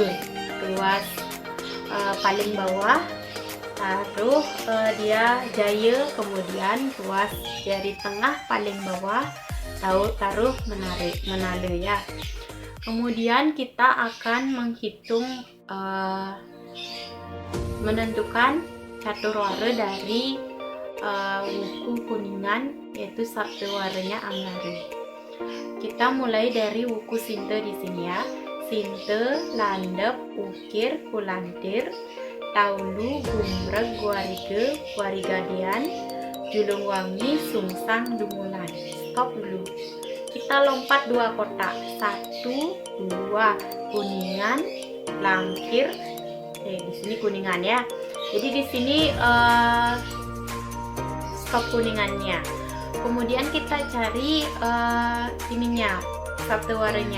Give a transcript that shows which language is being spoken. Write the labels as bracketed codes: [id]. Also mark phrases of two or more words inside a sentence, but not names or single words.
[id] Ruas paling bawah taruh dia Jaya, kemudian ruas jari tengah paling bawah taruh Menala ya. Kemudian kita akan menghitung menentukan caturwara dari wuku Kuningan, yaitu sabtuwaranya Anggara. Kita mulai dari wuku Sinte di sini ya. Sinte, Landep, Ukir, Kulantir, Taulu, Gumreg, Warige, Warigadian, Julungwangi, Sungsang, Dumulan. Stop dulu. Kita lompat 2 kotak. 1, 2, Kuningan, Langkir. Di sini Kuningan ya. Jadi di sini stop Kuningannya. Kemudian kita cari ininya, sabtuwaranya.